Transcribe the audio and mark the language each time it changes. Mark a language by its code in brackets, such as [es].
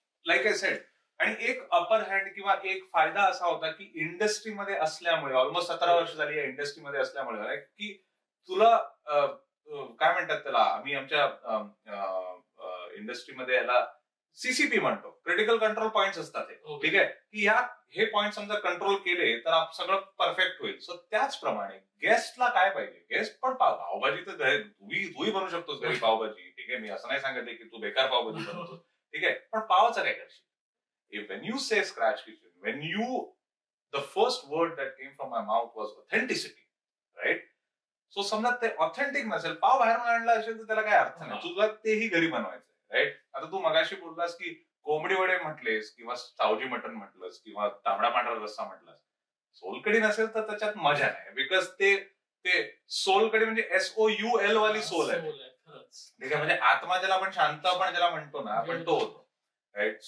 [en] like I said, [mr] आणि एक अपर hand किंवा एक फायदा असा होता की इंडस्ट्रीमध्ये असल्यामुळे, ऑलमोस्ट 17 वर्ष झाली या इंडस्ट्रीमध्ये असल्यामुळे, की तुला काय म्हणतात त्याला, आम्ही आमच्या इंडस्ट्रीमध्ये याला सीसीपी म्हणतो, क्रिटिकल कंट्रोल पॉइंट्स असतात हे, ठीक आहे, की हे पॉइंट समजा कंट्रोल केले तर सगळं परफेक्ट होईल. सो त्याचप्रमाणे गेस्टला काय पाहिजे, गेस्ट पण पावभाजी तर तूही बनवू शकतोस घरी पावभाजी, ठीक आहे, मी असं नाही सांगितलं की तू बेकार पावभाजी बनवतो, ठीक आहे, पण पावाचं काय करशील. [en] When you say scratch kitchen, the first word that came from my mouth was authenticity, right? [mr] So समजा ते ऑथेंटिक नसेल, पाव बाहेरून आणला असेल तर त्याला काय अर्थ नाही, तुला तेही घरी बनवायचं, राईट. आता तू मगाशी बोललास की कोंबडी वडे म्हटलेस किंवा सावजी मटण म्हटलंस किंवा तांबडा पांढरा रस्सा म्हटलास, सोलकढी नसेल तर त्याच्यात मजा नाही, बिकॉज ते सोलकढी म्हणजे SOUL वाली सोल आहे, ठीक आहे, म्हणजे आत्मा ज्याला आपण शांत आपण ज्याला म्हणतो ना, आपण तो होतो, राईट.